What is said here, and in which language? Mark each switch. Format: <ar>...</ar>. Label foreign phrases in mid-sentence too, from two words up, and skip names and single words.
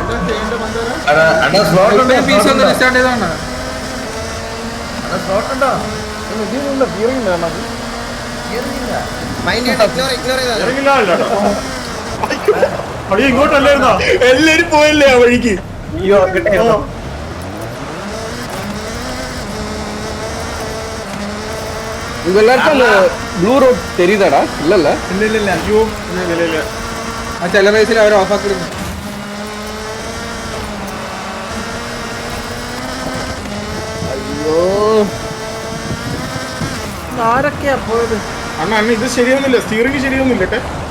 <ml>പീസ് ഒന്ന് സ്റ്റാർട്ട് ചെയ്താണ്</ml> <en>mind ignore</en> <ml>ചെയ്താ അളിയ ഇങ്ങോട്ടല്ലായിരുന്നോ? എല്ലാരും പോയല്ലേ ആ വഴിക്ക്.</ml> <ta>உங்க எல்லாருக்கும்</ta> <en>blue road</en> <ta>தெரியுதாடா? இல்ல</ta> <ml>അയ്യോ ഇല്ല. ആ ചില റേസിൽ അവർ ഓഫ് ആക്കിയിരുന്നു</ml> <ta>ஐயோ</ta> <ml>ആരൊക്കെയാ പോയത്? അണ്ണ ഇത് ശരിയൊന്നുമില്ല, സ്റ്റിയറിംഗ് ശരിയൊന്നുമില്ല കേട്ടെ.</ml>